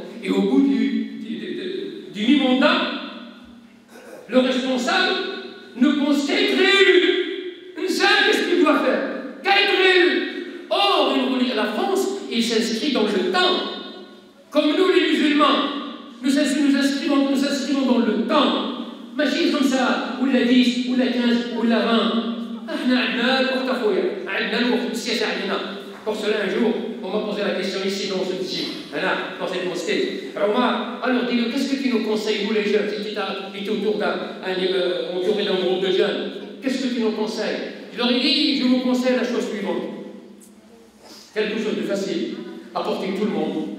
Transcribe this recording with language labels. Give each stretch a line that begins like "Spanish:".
French: Et au bout du mi-mandat, le responsable ne pense qu'à être réélu. Une seule, qu'est-ce qu'il doit faire? Qu'à être réélu. Or, la France, il s'inscrit dans le temps. Comme nous, les musulmans, nous inscrivons dans le temps.
Arabic: ماشي 5 ولا 10 ولا 15 ولا 20. احنا عندنا الوقت اخويا، عندنا الوقت السياسه عندنا.
French: Pour cela, un jour, on m'a posé la question ici dans ce gym, dans cette mosquée. Alors dis-nous, qu'est-ce que tu nous conseilles, vous les jeunes, si tu étais entouré d'un groupe de jeunes, qu'est-ce que tu nous conseilles? Je leur ai dit, je vous conseille la chose suivante. Quelque chose de facile, apporter tout le monde.